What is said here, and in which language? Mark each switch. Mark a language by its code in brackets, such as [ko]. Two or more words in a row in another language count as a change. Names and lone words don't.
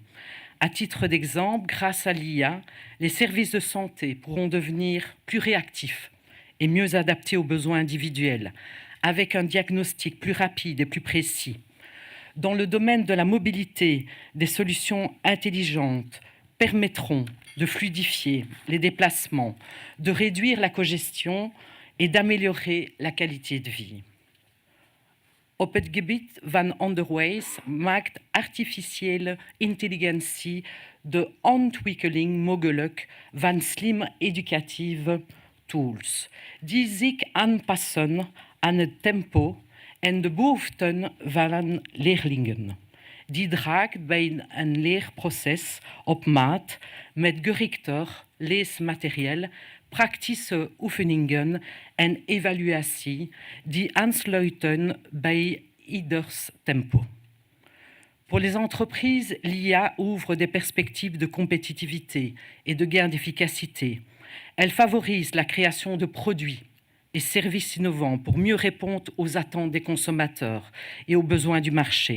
[fr] À titre d'exemple, grâce à l'IA, les services de santé pourront devenir plus réactifs et mieux adaptés aux besoins individuels, avec un diagnostic plus rapide et plus précis. Dans le domaine de la mobilité, des solutions intelligentes permettront de fluidifier les déplacements, de réduire la congestion et d'améliorer la qualité de vie. [nl] Op het gebied van onderwijs maakt artificiële intelligentie de ontwikkeling mogelijk van slim educatieve tools, die zich aanpassen aan het tempo en de behoeften van leerlingen. Die draagt bij een leerproces op maat met gerichter leesmateriaal, praktische oefeningen en evaluatie die aansluiten bij ieders tempo. [fr] Pour les entreprises, l'IA ouvre des perspectives de compétitivité et de gain d'efficacité. Elle favorise la création de produits et services innovants pour mieux répondre aux attentes des consommateurs et aux besoins du marché.